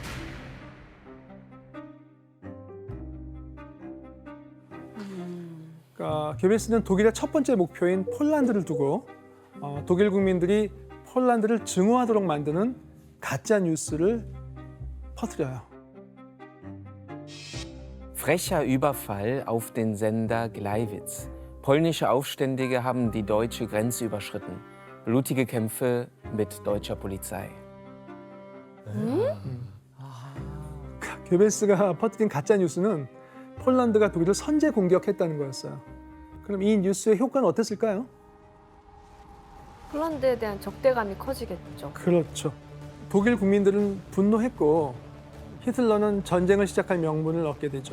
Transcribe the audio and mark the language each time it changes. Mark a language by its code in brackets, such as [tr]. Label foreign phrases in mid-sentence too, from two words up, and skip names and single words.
[ko] 그러니까 그러니까 괴벨스는 독일의 첫 번째 목표인 폴란드를 두고 독일 국민들이 폴란드를 증오하도록 만드는 가짜 뉴스를 퍼뜨려요. [de] Frecher Überfall auf den Sender Gleiwitz. Polnische Aufständige haben die deutsche Grenze überschritten. Blutige Kämpfe mit deutscher Polizei. [ko] 괴벨스가 퍼뜨린 가짜 뉴스는 폴란드가 독일을 선제 공격했다는 거였어요. 그럼 이 뉴스의 효과는 어땠을까요? 폴란드에 대한 적대감이 커지겠죠. 그렇죠. 독일 국민들은 분노했고 히틀러는 전쟁을 시작할 명분을 얻게 되죠.